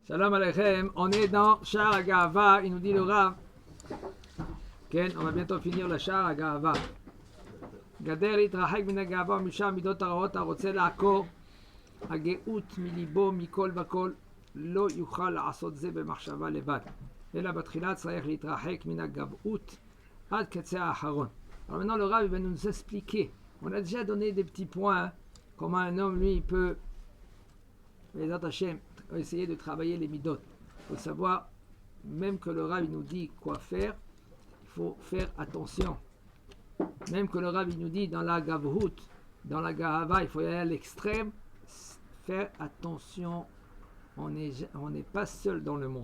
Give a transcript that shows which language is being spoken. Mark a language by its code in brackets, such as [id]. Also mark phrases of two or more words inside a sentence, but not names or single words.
[he] שלום עליכם, [fr] on est dans Sha'ar HaGa'ava, il nous dit le Rav. Ken, on va bientôt finir le Sha'ar HaGa'ava. [he] גדר להתרחק מן הגאווה ומשאר המידות הרעות הרוצה לעקור הגאות מליבו מכל וכל לא יוכל לעשות זה במחשבה לבד אלא בתחילה צריך להתרחק מן הגאות עד קצה האחרון. [fr] Alors maintenant le Rav va nous expliquer. On a déjà donné des petits points comment un homme lui il peut les Hashem essayer de travailler les midot. Il faut savoir même que le Rav il nous dit quoi faire, il faut faire attention. Même que le Rav il nous dit dans la Gavhut, dans la Gahava, il faut y aller à l'extrême, faire attention, on n'est pas seul dans le monde.